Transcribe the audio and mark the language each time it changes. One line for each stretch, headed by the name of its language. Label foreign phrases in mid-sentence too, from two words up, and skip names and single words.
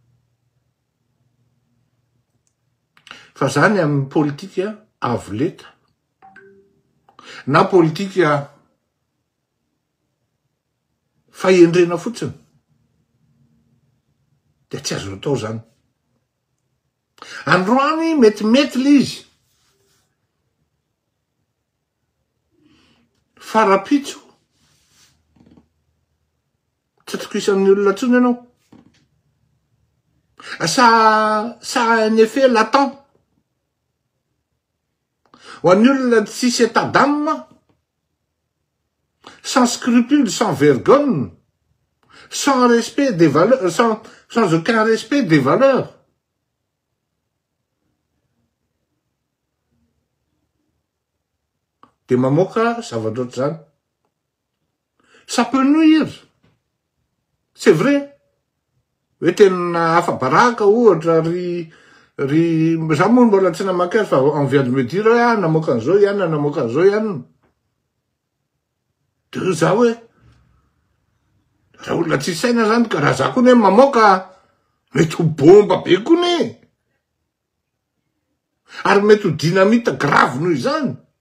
Malagasy: Fa zany amin'ny politika avoleta na politika fahendrena fotsiny de tsy azo atao zany. Androany metimety le izy farapitso tsy atokisan'ny olona tsony ianao.
French: Ça a un effet latent
Malagasy: ho an'ny olona tsisy
French: état d'âme, sans scrupule, sans vergogne, sans respect des valeurs, sans aucun respect des valeurs.
Malagasy: De mamoaka zavatra zany.
French: Ça peut nuire. C'est vrai.
Malagasy: Hoe tena afa-baraka ohatra ry za moa mbola tsy namaky azy fa
French: on vient de me dire
Malagasy: hoe namoaka an'izao ihany, namoaka an'izao ihany. De za hoe raha olona tsy saina zany ka raha za koa hoe mamoaka mety ho bomba be koa ne. Ary mety ho
French: dynamite grave
Malagasy: noho izany.